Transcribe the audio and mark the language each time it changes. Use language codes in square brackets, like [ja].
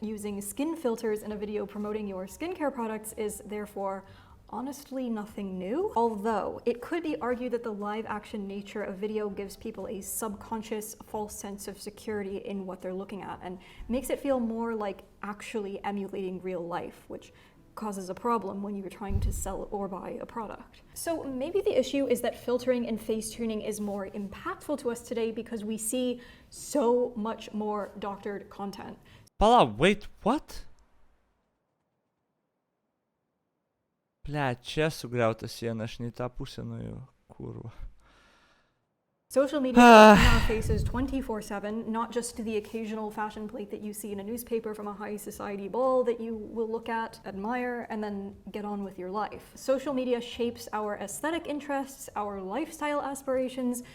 [en] Using skin filters in a video promoting your skincare products is therefore honestly nothing new, although it could be argued that the live-action nature of video gives people a subconscious false sense of security in what they're looking at and makes it feel more like actually emulating real life, which causes a problem when you're trying to sell or buy a product. So maybe the issue is that filtering and face tuning is more impactful to us today because we see so much more doctored content. Wait, what? [lt] Ble, čia sugriauta siena, aš ne į tą pusę nuėjau, kurva. [en] Social media is in our faces 24/7, not just the occasional fashion plate that you see in a newspaper from a high society ball that you will look at, admire, and then get on with your life. Social media shapes our aesthetic interests, our lifestyle aspirations.